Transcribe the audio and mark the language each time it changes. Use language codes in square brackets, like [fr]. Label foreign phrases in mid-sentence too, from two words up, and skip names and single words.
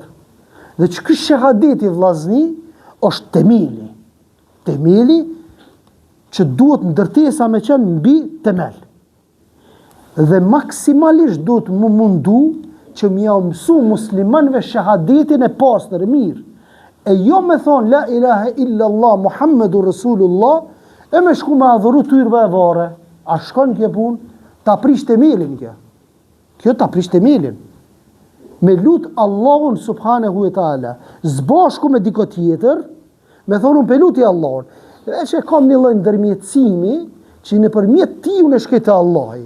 [sq] Dhe që ky shahadeti vllazni është temeli. Temeli që duhet ndërtesa me qenë mbi temel. Dhe maksimalisht duhet mu mundu që m'ja mësu muslimanve shahadetin e pastër, mirë. E jo me thonë, [ar] لا إله إلا الله محمد رسول الله, [sq] e me shku me adhuru tyrbe e vare. A shkon kje pun? Ta prish temelin kje. Kjo ta prish temelin. Me lut Allahun [ar] سبحانه وتعالى, [sq] zbashku me diko tjetër, me thonë unë pe luti Allahun. Dhe që kam një lloj ndërmjetësimi, që në përmjet ti unë e shkete Allahi.